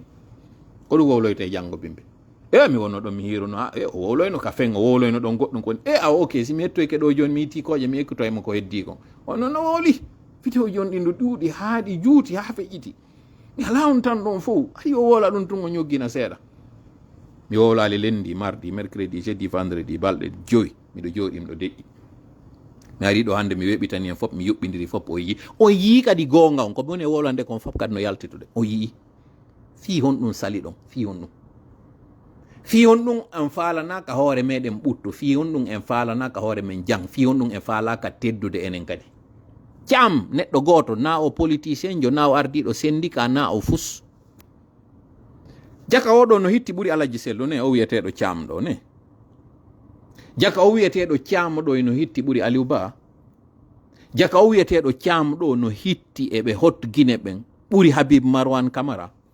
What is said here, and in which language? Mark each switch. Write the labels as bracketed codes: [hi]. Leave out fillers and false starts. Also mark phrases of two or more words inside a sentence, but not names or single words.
[ff] ko ɗum wowloyte janggo bimbi mi wonno ɗon mi hiruno o wowloyno ka fen o wowloyno ɗon goɗɗum koni ok si mi hettoyke ɗo joni mi yitti koje mi ekkitoyemo ko heddi kon on noon no wowli vidéo joni ɗin ɗo ɗuuɗi haa ɗi juuti haa feƴƴiti mi ala on tan ɗon fof ayi o wola ɗum tun o ñoggina seeɗa mi wowlali lendi [fr] mardi mercredi jeudi vendredi [ff] balɗe 5 miɗo jooɗi miɗo deƴƴi mi ari ɗo hande mi weɓitani en fof mi yuɓɓidiri fof o yii kadi gonga on ko woni e wolande kon fof kadi no yaltitude o yii fi hon ɗum sali ɗon fi hon ɗum en faalanaka hoore meɗen ɓuttu fi hon ɗum en faalanaka hoore men jang fi hon ɗum en faalaka teddude enen kadi Thiam neɗɗo goto na o politicien jo na o ardiɗo syndicat na o fus jaka oɗo no hitti ɓuuri Alaji Sello ne o wiyeteɗo Thiam ɗo ne jaka o wiyeteɗo Thiam ɗo no hitti ɓuuri Aliou Ba jaka o wiyeteɗo Thiam ɗo no hitti eɓe hot Guinée ɓen ɓuuri Habib Marwan Camara